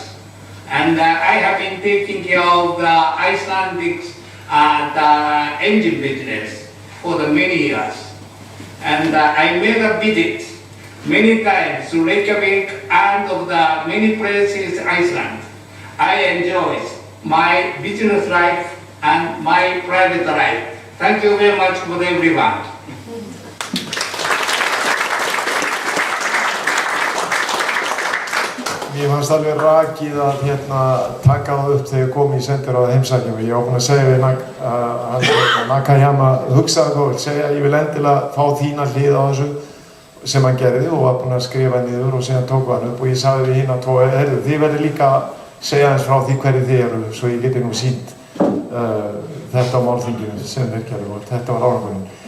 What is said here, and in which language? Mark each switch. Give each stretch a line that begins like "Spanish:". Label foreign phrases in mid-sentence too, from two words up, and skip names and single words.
English: And I have been taking care of the Icelandic the engine business for the many years. And I made a visit many times to Reykjavik and of the many places in Iceland. I enjoy my business life and my private life. Thank you very much for everyone.
Icelandic: Mér fannst alveg rakið að taka það upp þegar ég kom í sendiráðið heimsækjum. Ég var búinn að segja við Nakayama, hugsaði þá, segja ég vil endilega fá þína hlið á þessu sem hann gerði og var búinn að skrifa niður og síðan tók hann upp og ég sagði við hina tvo, heyrðu, þið verður líka að segja eins frá því hverju þið eru svo ég geti nú sýnt þetta á málþinginu sem þeir gerðu og þetta var árangurinn.